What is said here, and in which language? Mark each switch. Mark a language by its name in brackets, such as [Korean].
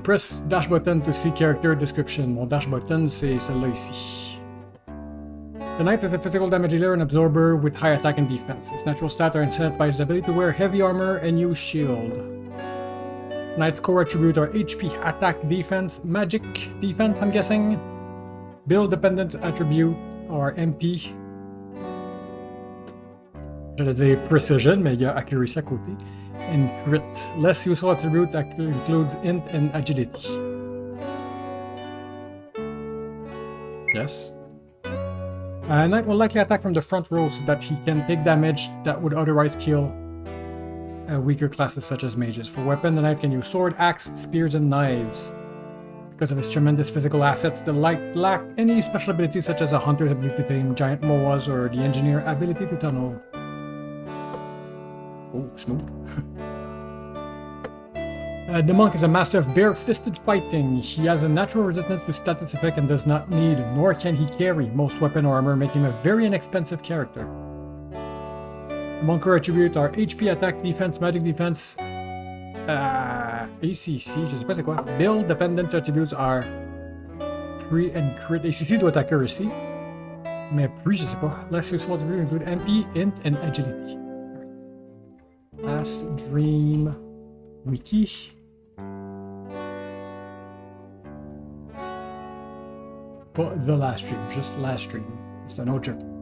[English] Press dash button to see character description. [French] Mon dash button, c'est celle-là ici. [English] The knight is a physical damage dealer and absorber with high attack and defense. Its natural stats are incentivized by his ability to wear heavy armor and use shield. Knight's core attributes are HP, attack, defense, magic, defense, I'm guessing. Build dependent attribute are MP. [French] J'allais dire precision, mais il y a accuracy à côté. [English] And crit. Less useful attribute includes int and agility. Yes. Knight will likely attack from the front row so that he can take damage that would otherwise kill weaker classes such as mages. For weapon, the knight can use sword, axe, spears, and knives. Because of his tremendous physical assets, the knight lack any special abilities such as a hunter's ability to tame giant moas or the engineer ability to tunnel. Oh, smooth. The monk is a master of bare-fisted fighting. He has a natural resistance to status effect and does not need, nor can he carry, most weapon or armor, making him a very inexpensive character. Monk core attributes are HP, attack, defense, magic defense, ACC, [French] je sais pas c'est quoi. [English] Build dependent attributes are pre and crit. [French] ACC doit être accuracy, mais pre, je sais pas. [English] Less useful attributes include MP, int, and agility. Last Dream Wiki. [French] Pas The Last Dream, just Last Dream. C'est un autre jeu.